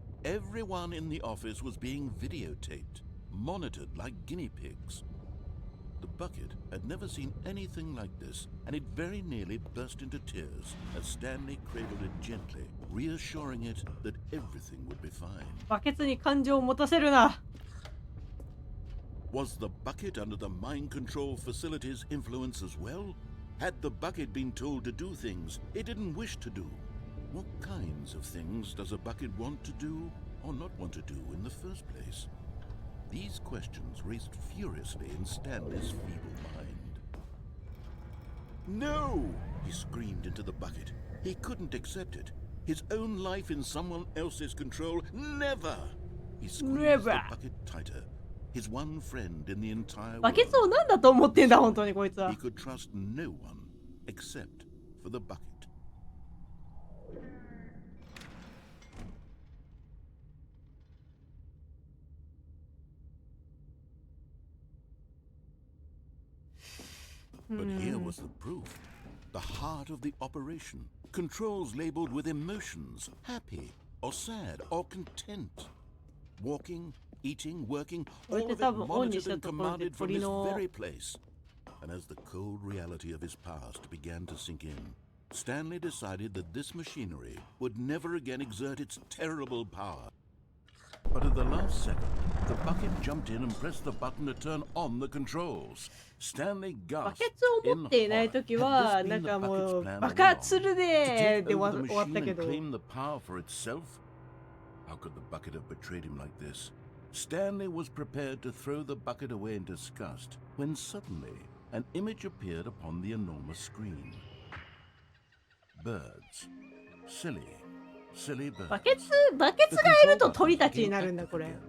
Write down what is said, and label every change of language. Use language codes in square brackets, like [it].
[en] Everyone in the office was being videotaped, monitored like guinea pigs. The bucket had never seen anything like this, and it very nearly burst into tears as Stanley cradled it gently, reassuring it that everything would be fine. [ja] バケツに感情を持たせるな。 [en] Was the bucket under the mind control facility's influence as well? Had the bucket been told to do things it didn't wish to do? What kinds of things does a bucket want to do or not want to do in the first place? These questions raced furiously in Stanley's feeble mind. No! He screamed into the bucket. He couldn't accept it. His own life in someone else's control, never! He squeezed the bucket tighter. His one friend in the entire world. [ja] バケツを何だと思ってんだ本当にこいつは。 [en] He could trust no one except for the bucket. But here was the proof. The heart of the operation. Controls labeled with emotions, happy or sad or content. Walking, eating, working, all of it monitored and commanded from this very place. And as the cold reality of his past began to sink in, Stanley decided that this machinery would never again exert its terrible power. But at the last second, the bucket jumped in and pressed the button to turn on the controls. Stanley [ja] バ [en] gasped [ja] ケツを持っていないときはなんかもう爆発するでで終わったけど。 [en] claim the power for itself? How could the bucket have betrayed him like this? Stanley was prepared to throw the bucket away in disgust when suddenly an image appeared upon the enormous screen. Birds. Silly birds. [ja] バケツがいると鳥たちになるんだこれ。